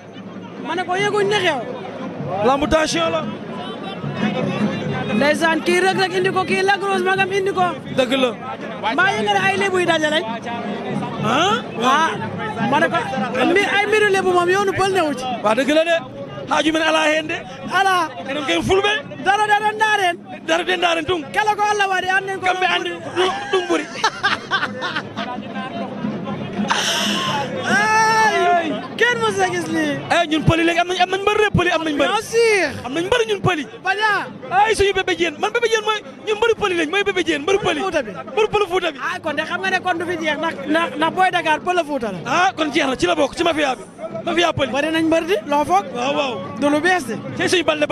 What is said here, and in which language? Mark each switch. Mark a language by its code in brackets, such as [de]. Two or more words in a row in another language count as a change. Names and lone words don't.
[wo] ma ne ko yëguñ li xew. lambu tension la. ndeysaan kii rek indi ko kii Lac Rose magam indi ko. dëgg la. mbaa yëngal ay lébu yi daje lañ. ma ne ko ay mbiru lébu moom yoonu pël newu ci. waa dëgg la de. [ff] haaju men ala hen de. ala. enen ken fulɓe. dara ndaaren. dara de ndaaren tung. kala ko Allah waɗi annen ko. kamɓe andi ɗum ɓuri. [wo] kenn mos a gis lii. ñun pëli léegi am nañ mbër de pëli am nañ mbër. [fr] bien sûr. [wo] am nañ mbër ñun pëli. baña. ay suñu bébé jéen man bébé jéen mooy ñun mbëru pëli lañ mooy bébé jéen mbëru pëli. Fuuta bi mbëru pël Fuuta bi. kon de xam nga ne kon du fi jeex ndax booy Dakar pël Fuuta la. kon jeex na ci la bokk ci mafia bi mafia pëli. bari nañ mbër di loo foog. waaw. du lu bees de. tey suñu balde